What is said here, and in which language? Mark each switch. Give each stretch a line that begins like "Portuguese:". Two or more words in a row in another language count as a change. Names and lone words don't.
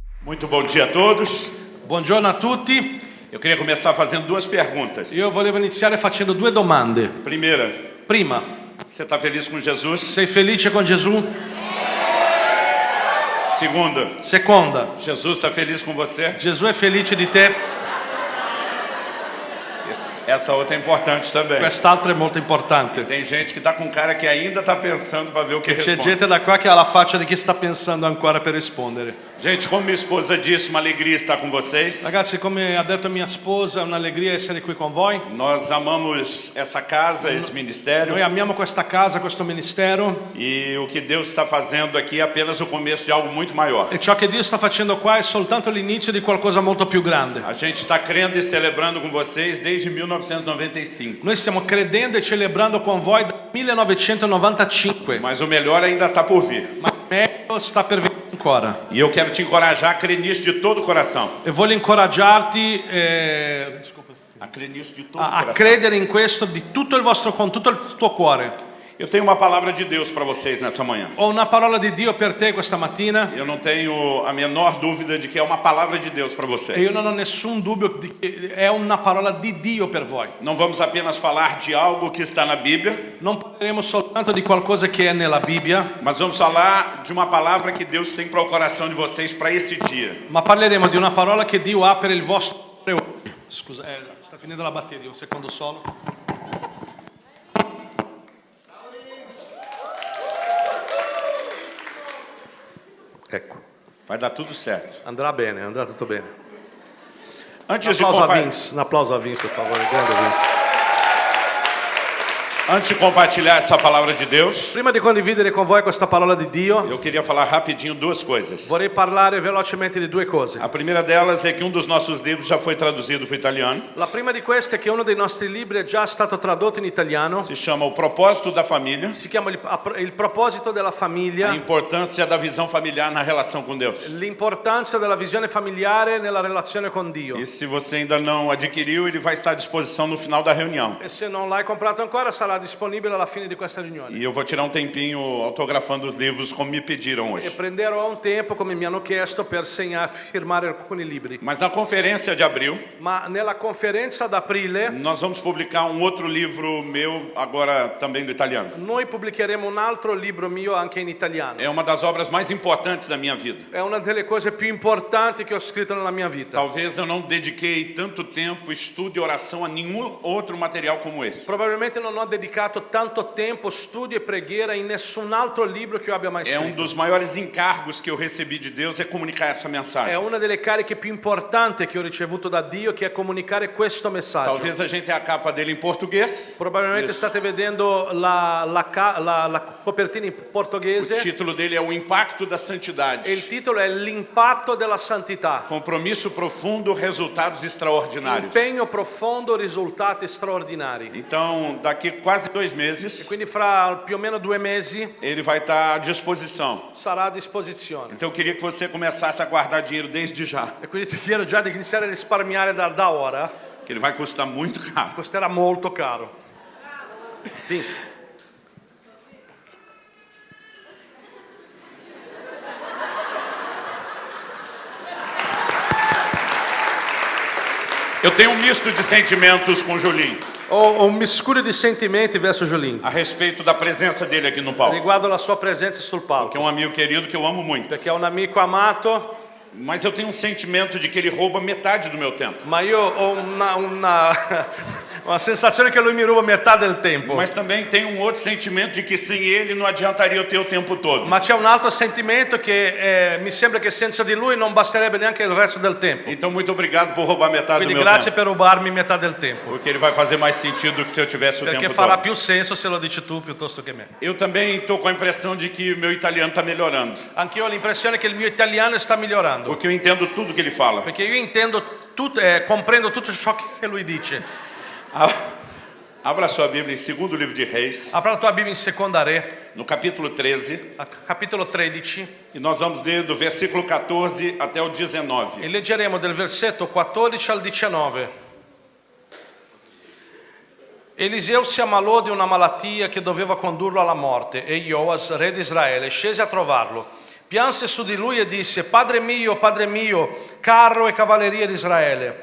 Portuguese: Muito bom dia a todos.
Italian: Buongiorno a tutti.
Portuguese: Eu queria começar fazendo duas perguntas.
Italian: Io volevo iniziare facendo due domande.
Portuguese: Primeira,
Italian: Prima,
Portuguese: você está feliz com Jesus?
Italian: sei felice con Gesù?
Portuguese: Segunda,
Italian: Seconda,
Portuguese: Jesus está feliz com você?
Italian: Gesù è felice di te?
Portuguese: Essa outra é importante também.
Italian: Quest'altro è molto importante.
Portuguese: Tem gente que está com cara que ainda está pensando para ver o que
Italian: C'è
Portuguese: responde.
Italian: gente da qua che ha la faccia di chi sta pensando ancora per rispondere.
Portuguese: Gente, como minha esposa disse, uma alegria estar com vocês.
Italian: Ragazzi, come ha detto mia sposa, è un'allegria essere qui con voi.
Portuguese: Nós amamos essa casa, esse ministério.
Italian: Noi amiamo questa casa, questo ministero,
Portuguese: E o que Deus está fazendo aqui é apenas o começo de algo muito maior.
Italian: e ciò che Dio sta facendo qua è soltanto l'inizio di qualcosa molto più grande.
Portuguese: A gente está crendo e celebrando com vocês desde 1995.
Italian: Noi stiamo credendo e celebrando con voi dal 1995,
Portuguese: Mas o melhor ainda está por vir.
Italian: ma il meglio sta per venire ancora.
Portuguese: E eu quero te encorajar a crer nisso de todo o coração.
Italian: E voglio incoraggiarti
Portuguese: A crer nisso de todo o
Italian: a
Portuguese: coração.
Italian: credere in questo con tutto il tuo cuore.
Portuguese: Eu tenho uma palavra de Deus para vocês nessa manhã.
Italian: Ho una parola di Dio per te questa mattina
Portuguese: Eu não tenho a menor dúvida de que é uma palavra de Deus para
Italian: e io
Portuguese: vocês.
Italian: non ho nessun dubbio di che è una parola di Dio per voi.
Portuguese: Não vamos apenas falar de algo que está na Bíblia,
Italian: Non parleremo soltanto di qualcosa che è nella Bibbia,
Portuguese: mas vamos falar de uma palavra que Deus tem para o coração de vocês para esse dia.
Italian: ma parleremo di una parola che Dio ha per il vostro cuore oggi. Scusa, sta finendo la batteria, un secondo solo. Ecco,
Portuguese: Vai dar tudo certo.
Italian: andrà bene, andrà tutto bene.
Portuguese: Antes de,
Italian: Un applauso a Vince, per favore, grande Vince.
Portuguese: antes de compartilhar essa palavra de Deus,
Italian: Prima di condividere con voi questa parola di Dio,
Portuguese: eu queria falar rapidinho duas coisas.
Italian: vorrei parlare velocemente di due cose.
Portuguese: A primeira delas é que dos nossos livros já foi traduzido para o italiano.
Italian: La prima di queste è che uno dei nostri libri è già stato tradotto in italiano.
Portuguese: Se chama O Propósito da Família.
Italian: Si chiama Il proposito della
Portuguese: A
Italian: famiglia,
Portuguese: importância da visão familiar na relação com Deus.
Italian: l'importanza della visione familiare nella relazione con Dio.
Portuguese: E se você ainda não adquiriu, ele vai estar à disposição no final da reunião.
Italian: E se non l'hai comprato ancora sarà disponibile alla fine di questa riunione.
Portuguese: E eu vou tirar um tempinho autografando os livros como me pediram
Italian: E
Portuguese: hoje.
Italian: prenderò un tempo, come mi hanno chiesto, per firmare alcuni libri.
Portuguese: Mas na conferência de abril,
Italian: Ma nella conferenza d'aprile
Portuguese: nós vamos publicar um outro livro meu, agora também do italiano.
Italian: noi pubblicheremo un altro libro mio anche in italiano.
Portuguese: É uma das obras mais importantes da minha vida.
Italian: È una delle cose più importanti che ho scritto nella mia vita.
Portuguese: Talvez eu não dediquei tanto tempo, estudo e oração a nenhum outro material como esse.
Italian: Probabilmente non ho dedicato tanto tempo, studio e preghiera in nessun altro libro che io abbia mai
Portuguese: É um
Italian: scritto.
Portuguese: dos maiores encargos que eu recebi de Deus é comunicar essa
Italian: È
Portuguese: mensagem.
Italian: una delle cariche più importanti che ho ricevuto da Dio, che è comunicare questo messaggio.
Portuguese: Talvez a gente tenha a capa dele em português.
Italian: Probabilmente
Portuguese: Isso.
Italian: state vedendo la copertina in
Portuguese: O
Italian: portoghese
Portuguese: título dele é O Impacto da
Italian: e il
Portuguese: Santidade.
Italian: titolo è L'impatto della santità.
Portuguese: Compromisso profundo, resultados extraordinários.
Italian: Impegno profondo, risultati straordinari.
Portuguese: Então, daqui quase 2
Italian: E
Portuguese: meses,
Italian: quindi fra più o meno 2 mesi
Portuguese: ele vai estar à disposição.
Italian: sarà a disposizione.
Portuguese: Então, eu queria que você começasse a guardar dinheiro desde já,
Italian: E quindi ti chiedo già di iniziare a risparmiare da ora,
Portuguese: que ele vai custar muito caro.
Italian: costerà molto caro. Vince.
Portuguese: Eu tenho um misto de sentimentos com o Julinho
Italian: Ho un miscuglio di sentimenti verso Giulinho
Portuguese: a respeito da presença dele aqui no palco,
Italian: riguardo la sua presenza sul
Portuguese: que
Italian: palco,
Portuguese: é um amigo querido que eu amo muito.
Italian: perché è un amico amato,
Portuguese: Mas eu tenho um sentimento de que ele rouba metade do meu tempo.
Italian: ma io ho una sensazione che lui mi ruba metà del tempo.
Portuguese: Mas também tem um outro sentimento de que sem ele não adiantaria eu ter o tempo todo.
Italian: Ma c'è un altro sentimento che mi sembra che senza di lui non basterebbe neanche il resto del tempo.
Portuguese: Então, muito obrigado por roubar metade do
Italian: Quindi
Portuguese: meu
Italian: grazie
Portuguese: tempo.
Italian: per rubarmi metà del tempo,
Portuguese: Porque ele vai fazer mais sentido do que se eu tivesse o
Italian: perché
Portuguese: tempo
Italian: farà
Portuguese: todo.
Italian: più senso se lo dici tu piuttosto che me.
Portuguese: Eu também estou com a impressão de que o meu italiano está melhorando.
Italian: Anch'io ho l'impressione che il mio italiano sta migliorando,
Portuguese: Porque eu entendo tudo que ele fala.
Italian: perché io comprendo tutto ciò che lui dice.
Portuguese: Abra sua Bíblia em 2º livro de Reis,
Italian: Apra la tua Bibbia in Seconda Re,
Portuguese: no capítulo 13,
Italian: capitolo 13,
Portuguese: e nós vamos ler do versículo 14 até o 19.
Italian: e leggeremo del versetto 14 al 19. Eliseo si ammalò di una malattia che doveva condurlo alla morte e Ioas, re di Israele, scese a trovarlo. pianse su di lui e disse: Padre mio, carro e cavalleria di Israele.